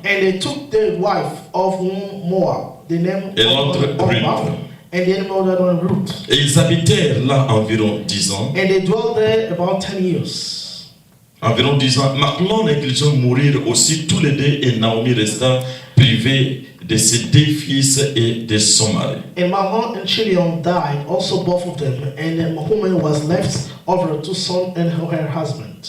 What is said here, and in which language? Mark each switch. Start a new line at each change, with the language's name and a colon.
English: And they took the wife of Moab, the name
French: et l'autre
English: of Orpah, Ruth. and the name of the other one Ruth.
French: Et ils habitèrent là environ 10 ans.
English: And they dwelled there about 10 years.
French: Environ 10 ans. Machlon et Kiljon mourirent aussi tous les 2 et Naomi resta privée de ses 2 fils et de son mari.
English: And Mahlon and Chilion died, also both of them, and then Mahuman was left over 2 sons and her husband.